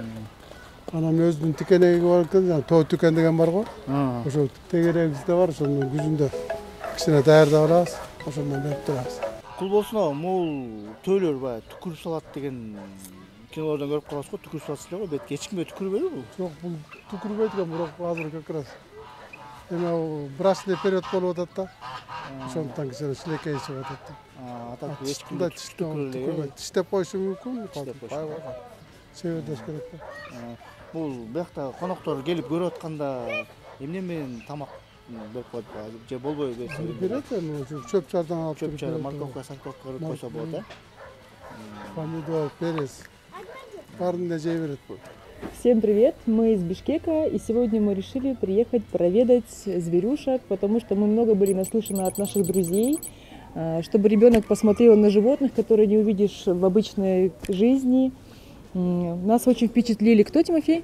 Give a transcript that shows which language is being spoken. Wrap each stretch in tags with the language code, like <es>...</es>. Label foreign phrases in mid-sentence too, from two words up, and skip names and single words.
<ky>Анан өзүнүн тикенеги бар экен, жана тоо тикен деген бар го. Ошо тегерегибизде бар, ошонун күзүндө кичине даярдап алабыз, ошондон берип турабыз. Кул болсун, могул төөлөр баягы түкүрүп салат деген кинолордон көрүп калабыз го, түкүрүп салат эле го, бетке эч кимге түкүрбөйбү бул? Жок, бул түкүрбөйт экен, бирок азыр</ky> <ru>как раз</ru> <ky>эме</ky> <ru>брачный период</ru> <ky>болуп атат да. Ошондон кичине шилекей чыгып атат да. Атат эч кимге түкүрбөйт. Тиштеп коюшу мүмкүн, себедеш керек да. Бул биякта коноктор келип көрүп атканда эмне менен тамак берип коет же болбой берсе? Берет эми чөп чардан алып, чөп чар, морковка, сарковка кырып койсо болот, э? Помидор, перец. Баарын жей берет бул.</ky> <ru>Всем привет! Мы из Бишкека, и сегодня мы решили приехать проведать зверюшек, потому что мы много были наслышаны от наших друзей, чтобы ребенок посмотрел на животных, которые не увидишь в обычной жизни. Нас очень впечатлили. Кто, Тимофей?</ru>